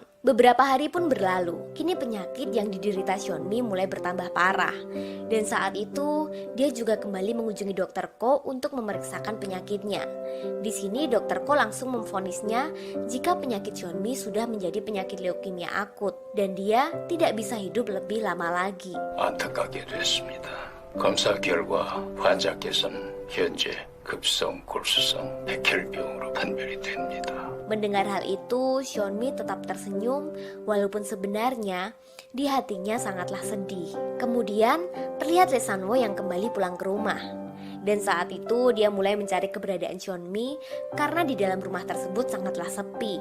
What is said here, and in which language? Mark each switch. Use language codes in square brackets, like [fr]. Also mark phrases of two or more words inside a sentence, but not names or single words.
[id] Beberapa hari pun berlalu, kini penyakit yang diderita Hyun-mi mulai bertambah parah. Dan saat itu dia juga kembali mengunjungi Dr. Ko untuk memeriksakan penyakitnya. Di sini Dr. Ko langsung memvonisnya jika penyakit Hyun-mi sudah menjadi penyakit leukemia akut dan dia tidak bisa hidup lebih lama lagi. [ko] 안타깝게 됐습니다. 검사 결과 환자께서는 현재 급성 골수성 백혈병으로 판별이 됩니다. [id] Mendengar hal itu, Hyun-mi tetap tersenyum walaupun sebenarnya di hatinya sangatlah sedih. Kemudian terlihat Lee San-woo yang kembali pulang ke rumah. Dan saat itu dia mulai mencari keberadaan Hyun-mi karena di dalam rumah tersebut sangatlah sepi.